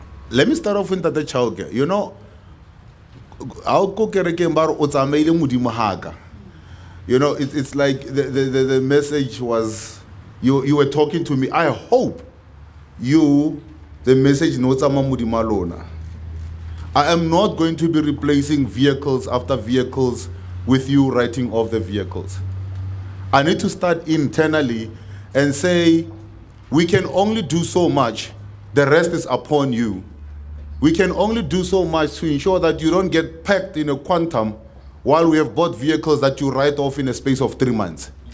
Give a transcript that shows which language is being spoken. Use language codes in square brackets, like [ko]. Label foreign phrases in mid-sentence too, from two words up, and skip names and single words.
[en] Let me start off with the childcare. You know, how [st] kerekeng ba re o tsamaile modimo haka. [en] You know, it's like the message was, you were talking to me. I hope the message [st] no tsama modimo alona. [en] I am not going to be replacing vehicles after vehicles with you writing off the vehicles. I need to start internally and say, we can only do so much. The rest is upon you. We can only do so much to ensure that you don't get packed in a quantum while we have bought vehicles that you write off in a space of 3 months.